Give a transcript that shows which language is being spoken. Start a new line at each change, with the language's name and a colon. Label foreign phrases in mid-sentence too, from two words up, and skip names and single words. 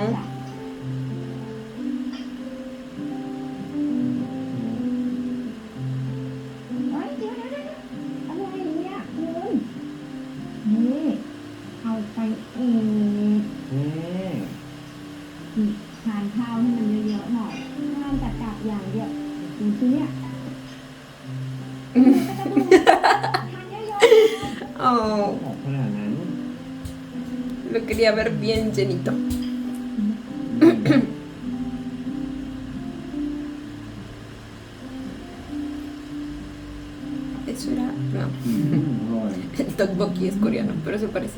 Thai: จ้ะเฮ้ยเดี๋ยวอะไรเนี่ยคุณนี่เอาไปอีก เฮ้ย ทานข้าวให้มันเยอะๆหน่อยห้ามแต่กลับอย่างเดียวจริงๆเนี่ยทานเยอะๆ Oh, ออกขนาดนั้น
Spanish: lo quería ver bien llenito. Eso era. No,
Thai: อร่อย
Spanish: el tteokbokki es coreano, pero se parecía.